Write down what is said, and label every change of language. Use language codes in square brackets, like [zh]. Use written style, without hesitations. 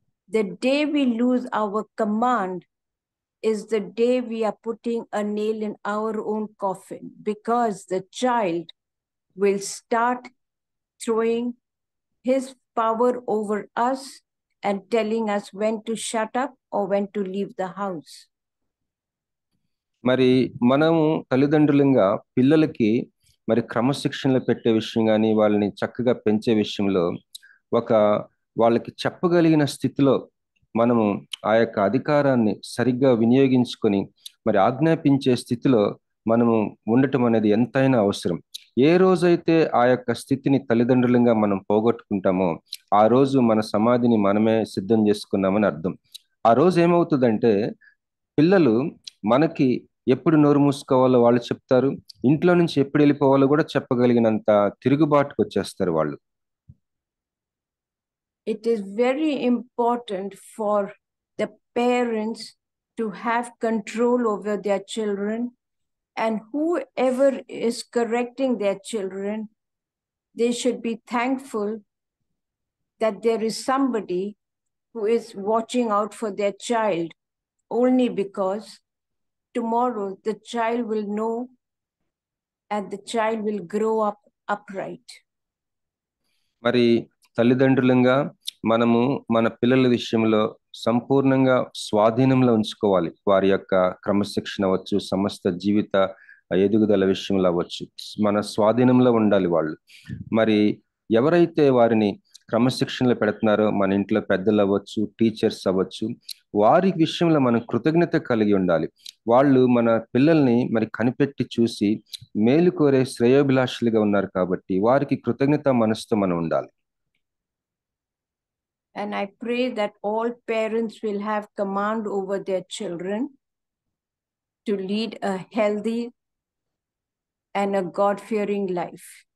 [en] The day we lose our command is the day we are putting a nail in our own coffin, because the child will start throwing his power over us and telling us when to shut up or when to leave the house. [te] మరి మనము తల్లిదండ్రులంగా పిల్లలకి మరి క్రమశిక్షణలో పెట్టే విషయం కానీ వాళ్ళని చక్కగా పెంచే విషయంలో వాళ్ళకి చెప్పగలిగిన స్థితిలో మనము ఆ యొక్క అధికారాన్ని సరిగ్గా వినియోగించుకొని మరి ఆజ్ఞాపించే స్థితిలో మనము ఉండటం అనేది ఎంతైనా అవసరం. ఏ రోజైతే ఆ యొక్క స్థితిని తల్లిదండ్రులంగా మనం పోగొట్టుకుంటామో ఆ రోజు మన సమాధిని మనమే సిద్ధం చేసుకున్నామని అర్థం. ఆ రోజు ఏమవుతుందంటే పిల్లలు మనకి ఎప్పుడు నోరు మూసుకోవాలో వాళ్ళు చెప్తారు, ఇంట్లో నుంచి ఎప్పుడు వెళ్ళిపోవాలో కూడా చెప్పగలిగినంత తిరుగుబాటుకు వచ్చేస్తారు వాళ్ళు. [en] It is very important for the parents to have control over their children, and whoever is correcting their children, they should be thankful that there is somebody who is watching out for their child, only because tomorrow the child will know and the child will grow up upright. [te] మరి తల్లిదండ్రులంగా మనము మన పిల్లల విషయంలో సంపూర్ణంగా స్వాధీనంలో ఉంచుకోవాలి. వారి యొక్క క్రమశిక్షణ అవ్వచ్చు, సమస్త జీవిత ఎదుగుదల విషయంలో అవ్వచ్చు, మన స్వాధీనంలో ఉండాలి వాళ్ళు. మరి ఎవరైతే వారిని క్రమశిక్షణలో పెడుతున్నారో మన ఇంట్లో పెద్దలు అవ్వచ్చు, టీచర్స్ అవ్వచ్చు, వారి విషయంలో మనం కృతజ్ఞత కలిగి ఉండాలి. వాళ్ళు మన పిల్లల్ని మరి కనిపెట్టి చూసి మేలు కోరే శ్రేయోభిలాషులుగా ఉన్నారు కాబట్టి వారికి కృతజ్ఞత మనసుతో మనం ఉండాలి. [en] And I pray that all parents will have command over their children to lead a healthy and a God-fearing life.